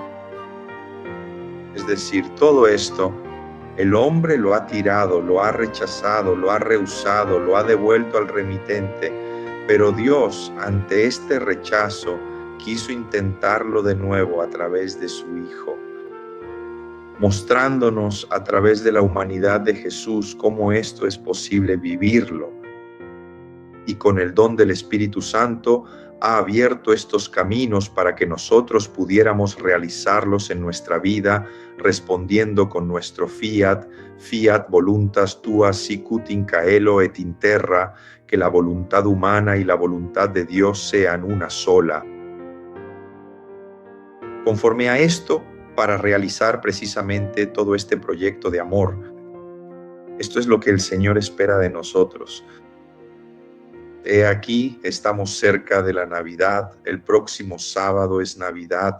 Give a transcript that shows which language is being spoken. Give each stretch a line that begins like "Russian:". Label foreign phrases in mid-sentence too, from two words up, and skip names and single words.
Spanish: Es decir, todo esto, el hombre lo ha tirado, lo ha rechazado, lo ha rehusado, lo ha devuelto al remitente, pero Dios, ante este rechazo, quiso intentarlo de nuevo a través de su Hijo, mostrándonos a través de la humanidad de Jesús cómo esto es posible vivirlo. Y con el don del Espíritu Santo ha abierto estos caminos para que nosotros pudiéramos realizarlos en nuestra vida, respondiendo con nuestro
Latin: fiat voluntas tua sicut in caelo et in terra,
Spanish: que la voluntad humana y la voluntad de Dios sean una sola. Conforme a esto, para realizar precisamente todo este proyecto de amor, esto es lo que el Señor espera de nosotros. He aquí, estamos cerca de la Navidad, el próximo sábado es Navidad.